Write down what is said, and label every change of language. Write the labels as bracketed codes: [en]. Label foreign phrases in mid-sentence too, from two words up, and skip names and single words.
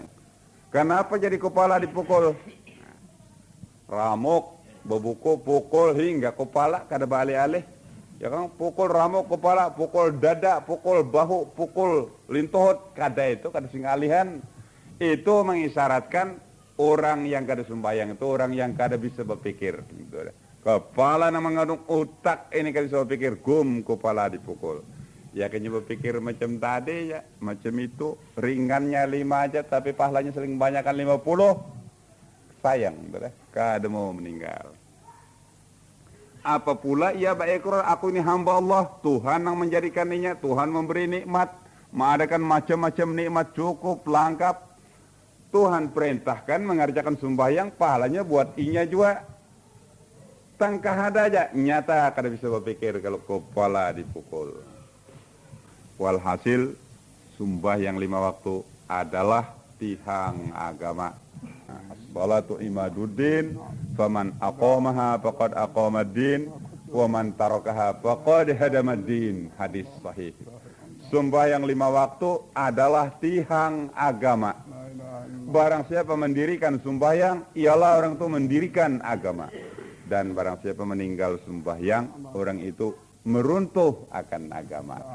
[bjn] Kenapa jadi kepala dipukul? Ramuk, bebuku, pukul hingga kepala kada balik-alih. Ya kan, pukul ramuk kepala, pukul dada, pukul bahu, pukul lintohot, kada itu kada singalihan. Itu mengisyaratkan orang yang kada sembahyang itu orang yang kada bisa berpikir. Gitu. Kepala yang mengandung otak ini kada bisa berpikir, kepala dipukul. Ya kayaknya berpikir macam tadi ya, macam itu ringannya 5 aja tapi pahalanya sering banyakkan 50. Sayang, kada mau meninggal. [id] Apa pula ia berikrar, aku ini hamba Allah, Tuhan yang menjadikannya, Tuhan memberi nikmat, mengadakan macam-macam nikmat cukup lengkap. [bjn] Tuhan perintahkan mengerjakan sembahyang, pahalanya buat inya juga. Tangkah ada aja, nyata kada bisa berpikir kalau kepala dipukul. [id] Walhasil sembahyang 5 waktu adalah tihang agama. [ar] الصلاة عماد الدين، فمن أقامها فقد أقام الدين، ومن تركها فقد هدم الدين. [id] Hadis sahih. Sembahyang 5 waktu adalah tihang agama. Barang siapa mendirikan sembahyang, ialah orang itu mendirikan agama. Dan barang siapa meninggal sembahyang, orang itu meruntuh akan agama.